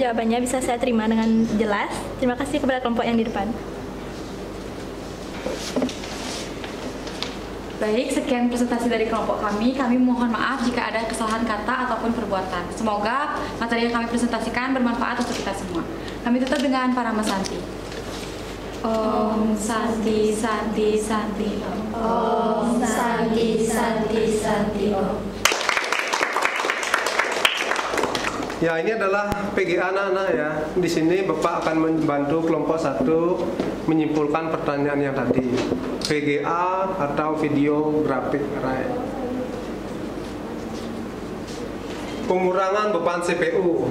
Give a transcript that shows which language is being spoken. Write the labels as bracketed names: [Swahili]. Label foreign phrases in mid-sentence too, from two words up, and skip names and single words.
[Indonesian] Jawabannya bisa saya terima dengan jelas. Terima kasih kepada kelompok yang di depan. Baik, sekian presentasi dari kelompok kami. Kami mohon maaf jika ada kesalahan kata ataupun perbuatan. Semoga materi yang kami presentasikan bermanfaat untuk kita semua. Kami tutup dengan Parama Santi. [Sanskrit] Om Santi Santi Santi Om. Om Santi Santi Santi Om. [Indonesian] Ya, ini adalah PGA anak-anak ya. Di sini Bapak akan membantu kelompok 1 menyimpulkan pertanyaan yang tadi. PGA atau [English] video graphic array. [Indonesian] Pengurangan beban CPU.